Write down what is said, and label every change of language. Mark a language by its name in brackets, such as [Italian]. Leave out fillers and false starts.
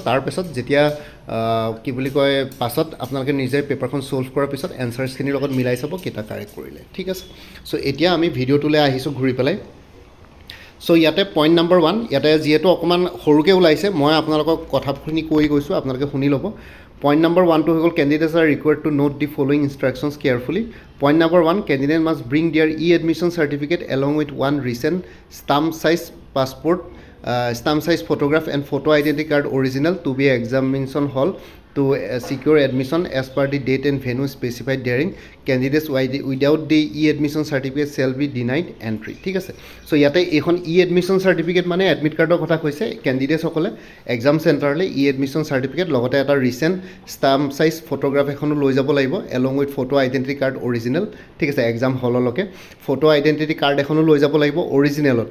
[Assamese] তাৰপিছত যেতিয়া কি বুলি কয় পাছত আপোনালোকে নিজে পেপাৰখন ছল্ভ কৰাৰ পিছত এনচাৰ্ছখিনিৰ লগত মিলাই চাব কেইটা কাৰেক্ট কৰিলে। ঠিক আছে, চ' এতিয়া আমি ভিডিঅ'টোলৈ আহিছোঁ ঘূৰি পেলাই। চ' ইয়াতে পইণ্ট নম্বৰ 1, ইয়াতে যিহেতু অকণমান সৰুকৈ ওলাইছে, মই আপোনালোকক কথাখিনি কৈ গৈছোঁ, আপোনালোকে শুনি ল'ব। পইণ্ট নম্বৰ 1টো হৈ গ'ল, [English] Candidates are required to note the following instructions carefully. Point number 1, candidate must bring their admission certificate along with one recent stamp size passport, stamp size photograph and photo identity card original to be examination hall to secure admission as per the date and venue specified therein. Candidates without the e-admission certificate shall be denied entry. [Assamese] ঠিক আছে, চ' ইয়াতে এইখন e-admission certificate মানে admit কাৰ্ডৰ কথা কৈছে। কেণ্ডিডেটসকলে exam চেণ্টাৰলৈ e-admission certificate লগতে এটা ৰিচেণ্ট ষ্টাম্প চাইজ ফটোগ্ৰাফ এখনো লৈ যাব লাগিব, [English] Along with photo identity card original. [Assamese] ঠিক আছে, এক্সাম হললৈকে ফটো আইডেণ্টিটি কাৰ্ড এখনো লৈ যাব লাগিব অৰিজিনেলত।